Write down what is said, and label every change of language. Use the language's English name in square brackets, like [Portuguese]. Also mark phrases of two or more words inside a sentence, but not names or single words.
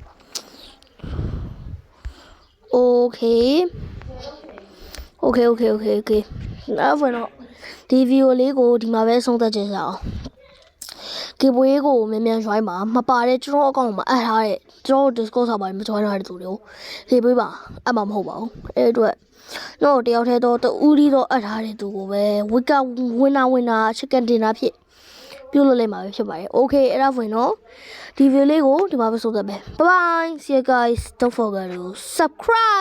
[Burmese] နောက်ဝင်တော့ဒီ video လေးကိုဒီမှာပဲဆုံးသက်ချင်အောင်ကေပွေးကိုမြန်ရွိုင်းပါမ ပါတဲ့ကျွန်တော်အကောင့်မှာအပ်ထားတဲ့ကျွန်တော် Discord server မှာ join ထားတဲ့သူတွေကိုကေပွေးပါအပ်မှာမဟုတ်ပါဘူးအဲ့အတွက်တော့တယောက်တည်းတော့တူးရီတော့အပ်ထားတဲ့သူကိုပဲ [English] week winner chicken dinner [Burmese] ဖြစ်ပြုလုပ်လိုက်မှာပဲဖြစ်ပါတယ် okay အဲ့ဒါဝင်တော့ဒီ video လေးကိုဒီမှာပဲဆုံးသက်မယ် [English] bye bye see you guys don't forget to subscribe